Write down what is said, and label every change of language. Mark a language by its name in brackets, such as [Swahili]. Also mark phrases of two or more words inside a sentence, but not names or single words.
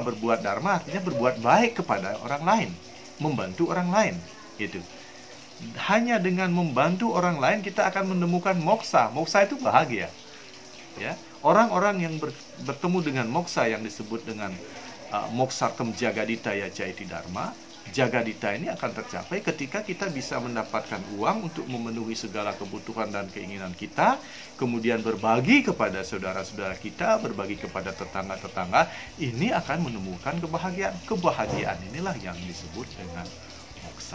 [Indonesian] Berbuat dharma artinya berbuat baik kepada orang lain, membantu orang lain. Gitu. Hanya dengan membantu orang lain kita akan menemukan moksa. Moksa itu bahagia. Ya, orang-orang yang bertemu dengan moksa yang disebut dengan [Sanskrit] moksartam jagadita ya jaiti dharma. [Indonesian] Jagadita ini akan tercapai ketika kita bisa mendapatkan uang untuk memenuhi segala kebutuhan dan keinginan kita, kemudian berbagi kepada saudara-saudara kita, berbagi kepada tetangga-tetangga. Ini akan menemukan kebahagiaan. Kebahagiaan inilah yang disebut dengan moksa.